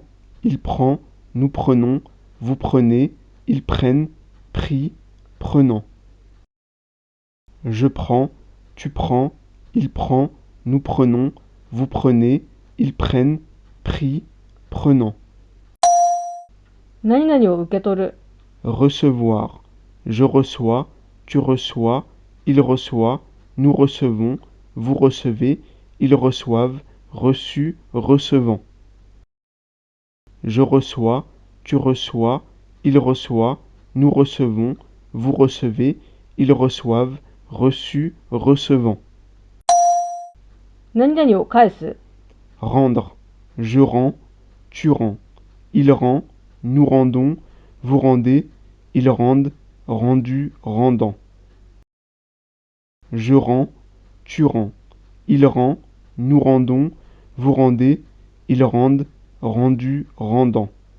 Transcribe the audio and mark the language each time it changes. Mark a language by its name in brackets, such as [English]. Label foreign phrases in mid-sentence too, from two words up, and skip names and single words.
[French] Il prend. Nous prenons. Vous prenez. Ils prennent. Pris. Prenant. Je prends. Tu prends. Il prend. Nous prenons. Vous prenez. Ils prennent. Pris. Prenant. [Japanese] 何々を受け取る。 [French] Recevoir. Je reçois. Tu reçois. il reçoit, nous recevons, vous recevez, ils reçoivent, reçu, recevant. Je reçois, tu reçois, il reçoit, nous recevons, vous recevez, ils reçoivent, reçu, recevant. [Japanese] 何々を返す。 [French] Rendre. Je rends, tu rends. Il rend, nous rendons, vous rendez, ils rendent, rendu, rendant. Je rends, tu rends. Il rend, nous rendons, vous rendez, ils rendent, rendu, rendant.